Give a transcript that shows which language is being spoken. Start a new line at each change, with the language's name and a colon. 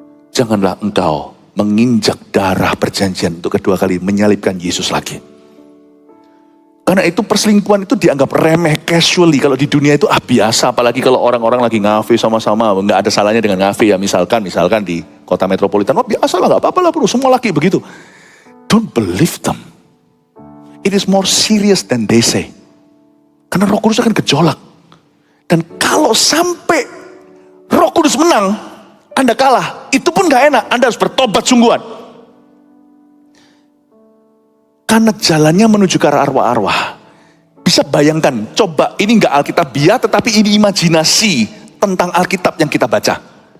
Indonesian: Janganlah engkau menginjak darah perjanjian untuk kedua kali menyalibkan Yesus lagi. Karena itu perselingkuhan itu dianggap remeh, casually. Kalau di dunia itu biasa, apalagi kalau orang-orang lagi ngafe sama-sama. Nggak ada salahnya dengan ngafe ya, misalkan di kota metropolitan. Biasa lah, nggak apa-apa lah bro, semua laki begitu.
English: Don't believe them. It is more serious than they say.
Indonesian: Karena Roh Kudus akan gejolak. Dan kalau sampai Roh Kudus menang, Anda kalah, itu pun gak enak. Anda harus bertobat sungguhan. Karena jalannya menuju ke arah arwah-arwah. Bisa bayangkan, coba ini gak Alkitabiah, tetapi ini imajinasi tentang Alkitab yang kita baca.